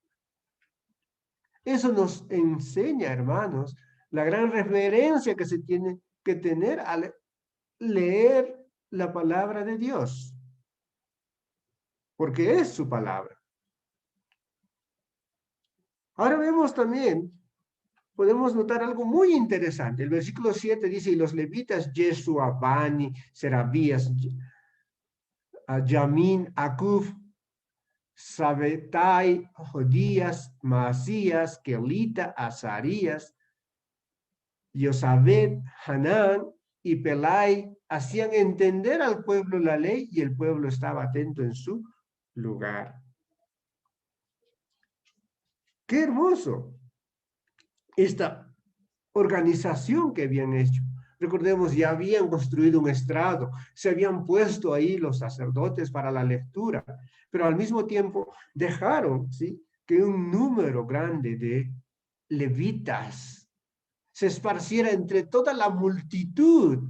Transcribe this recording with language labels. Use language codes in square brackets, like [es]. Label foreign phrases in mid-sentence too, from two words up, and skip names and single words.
[es] Eso nos enseña, hermanos, la gran reverencia que se tiene que tener al leer la palabra de Dios, porque es su palabra. Ahora vemos también, podemos notar algo muy interesante. El versículo 7 dice, y los levitas, Yeshua, Bani, Serabías, Yamin, Akuf, Sabetai, Jodías, Masías, Kelita, Azarías, Yosabed, Hanán y Pelai hacían entender al pueblo la ley y el pueblo estaba atento en su lugar. ¡Qué hermoso! Esta organización que habían hecho. Recordemos, ya habían construido un estrado, se habían puesto ahí los sacerdotes para la lectura, pero al mismo tiempo dejaron, ¿sí?, que un número grande de levitas se esparciera entre toda la multitud.